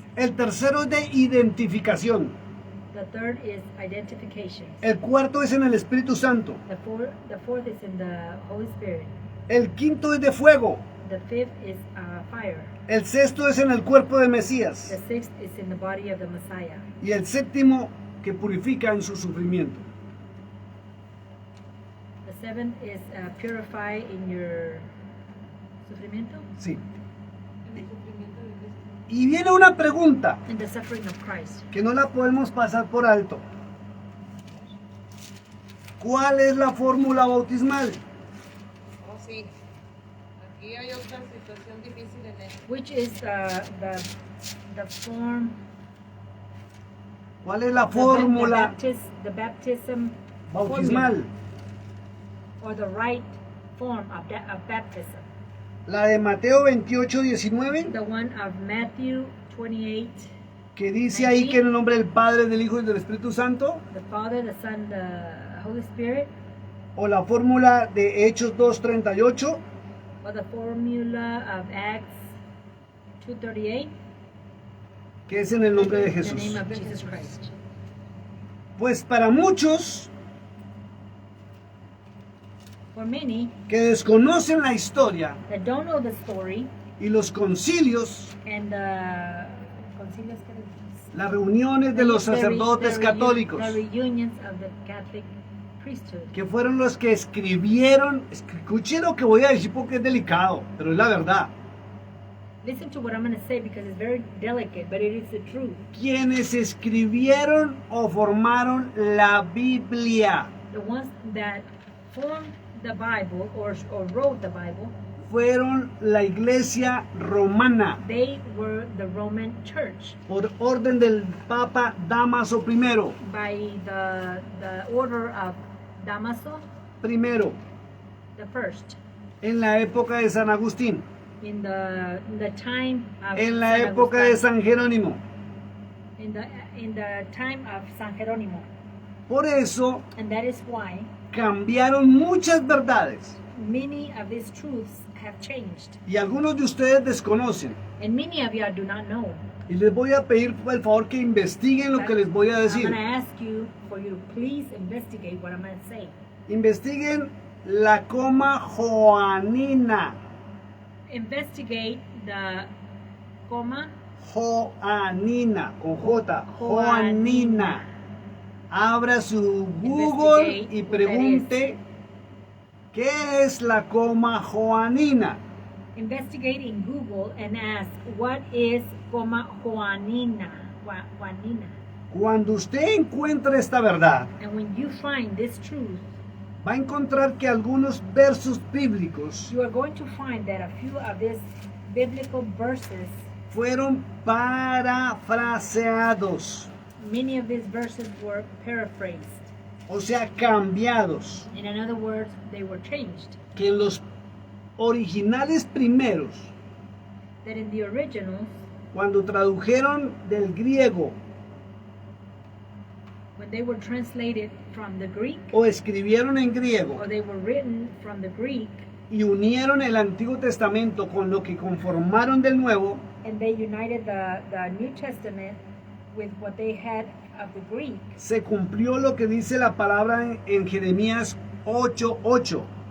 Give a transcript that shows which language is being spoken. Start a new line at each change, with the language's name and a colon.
Spanish: el tercero es de identificación,
English: The third is identification.
Spanish: el cuarto es en el Espíritu Santo,
English: The fourth is in the Holy Spirit.
Spanish: el quinto es de fuego,
English: the fifth is fire.
Spanish: El sexto es en el cuerpo de
English: The
Spanish: Mesías.
English: sixth is in the body of the Messiah.
Spanish: Y el séptimo que purifica en su sufrimiento.
English: The seventh is purify in your sufrimiento,
Spanish: Sí. En el sufrimiento de Cristo. Y viene una pregunta
English: in the suffering of Christ.
Spanish: que no la podemos pasar por alto. ¿Cuál es la fórmula bautismal? Oh, sí. Aquí hay otra situación difícil en esto.
English: Which is the form,
Spanish: ¿Cuál es la
English: the
Spanish: fórmula
English: baptism
Spanish: bautismal?
English: formula, or the right form of baptism.
Spanish: La de Mateo 28:19,
English: The one of Matthew 28,
Spanish: que dice ahí que en el nombre del Padre, del Hijo y del Espíritu Santo.
English: the Father, the Son, the Holy Spirit,
Spanish: O la fórmula de Hechos 2:38,
English: or the formula of Acts 2:38,
Spanish: que es en el nombre de
English: the
Spanish: Jesús.
English: name of Jesus Christ.
Spanish: Pues para muchos
English: For many
Spanish: que desconocen la historia
English: that don't know the story
Spanish: y los concilios,
English: and the concilios,
Spanish: las reuniones de los sacerdotes católicos,
English: the reunions of the Catholic priesthood,
Spanish: que fueron los que escribieron, escuchen lo que voy a decir porque es delicado, pero es la verdad,
English: listen to what I'm going to say because it's very delicate, but it is the truth.
Spanish: quienes escribieron o formaron la Biblia,
English: The ones that formed the Bible or wrote the Bible,
Spanish: fueron la iglesia romana,
English: they were the Roman Church
Spanish: por orden del Papa Dámaso I.
English: by the order of Damaso
Spanish: Primero,
English: the first,
Spanish: en la época de San Agustín,
English: in the time of
Spanish: en la San época de Agustín, San Jerónimo.
English: in the time of San Jerónimo,
Spanish: Por eso
English: and that is why
Spanish: cambiaron muchas verdades
English: many of these truths have changed,
Spanish: y algunos de ustedes desconocen.
English: and many of you do not know.
Spanish: Y les voy a pedir por favor que investiguen lo que les voy a
English: I'm
Spanish: decir.
English: going to ask you for you to please investigate what I'm going to say.
Spanish: Investiguen la coma joanina.
English: Investigate the coma
Spanish: Joanina, con J, Joanina. Abra su Google y pregunte ¿qué es la coma joanina?
English: Investigate in Google and ask what is coma Juanina.
Spanish: Juanina. Cuando usted encuentre esta verdad,
English: And when you find this truth,
Spanish: va a encontrar que algunos versos bíblicos
English: you are going to find that a few of these biblical verses,
Spanish: fueron parafraseados,
English: many of these verses were paraphrased.
Spanish: o sea, cambiados,
English: In other words, they were changed.
Spanish: que en los originales primeros,
English: That in the originals,
Spanish: cuando tradujeron del griego
English: when they were translated from the Greek,
Spanish: o escribieron en griego
English: or they were written from the Greek,
Spanish: y unieron el Antiguo Testamento con lo que conformaron del Nuevo,
English: and they united the New Testament with what they had of the Greek,
Spanish: se cumplió lo que dice la palabra en Jeremías 8:8,